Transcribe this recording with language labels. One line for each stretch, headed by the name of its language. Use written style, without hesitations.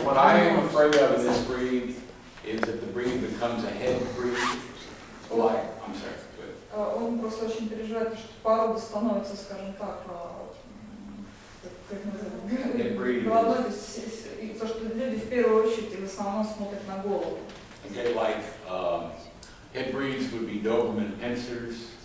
English: What I am afraid of in this breed is that the breed becomes a head breed. Oh, I'm sorry.
Russian: Он просто очень переживает, что порода становится, скажем так, как называется, головой, то, что люди в первую очередь и в основном смотрят на голову.
English: Okay, like head breeds would be Doberman Pinschers.